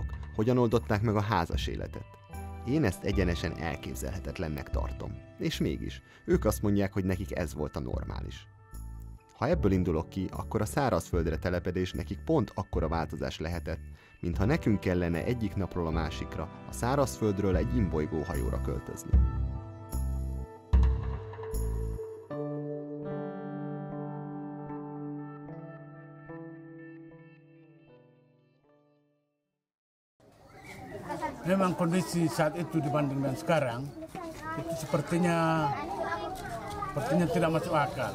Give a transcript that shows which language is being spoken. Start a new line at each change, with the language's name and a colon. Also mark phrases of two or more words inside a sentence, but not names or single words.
Hungarian: Hogyan oldották meg a házas életet? Én ezt egyenesen elképzelhetetlennek tartom. És mégis, ők azt mondják, hogy nekik ez volt a normális. Ha ebből indulok ki, akkor a szárazföldre telepedés nekik pont akkora változás lehetett, mintha nekünk kellene egyik napról a másikra a szárazföldről egy imbolygó hajóra költözni.
Indonesian: Memang kondisi saat itu dibanding dengan sekarang itu sepertinya tidak masuk akal.